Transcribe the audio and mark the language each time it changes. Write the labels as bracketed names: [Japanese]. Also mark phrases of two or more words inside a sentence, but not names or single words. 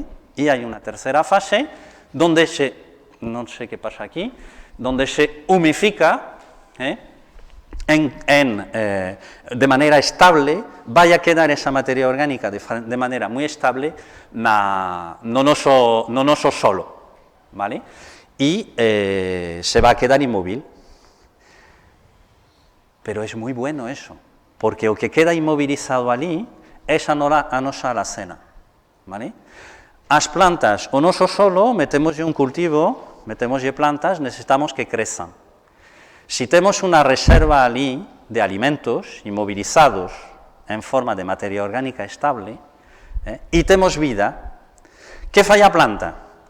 [Spanish] Y hay una tercera fase donde no sé qué pasa aquí, donde se humifica de manera estable, vaya a quedar esa materia orgánica de manera muy estable [Galician] no noso solo, [Spanish] ¿vale? Y se va a quedar inmóvil. Pero es muy bueno eso, porque [Galician] o que queda inmovilizado ali [Spanish] es [Galician] a nosa alacena, [Spanish] ¿vale? [Galician] As plantas, o noso solo, metemos un cultivo, metemos plantas, necesitamos que crezan. Si temos unha reserva ali de alimentos inmovilizados en forma de materia orgánica estable, e temos vida, que fai a planta?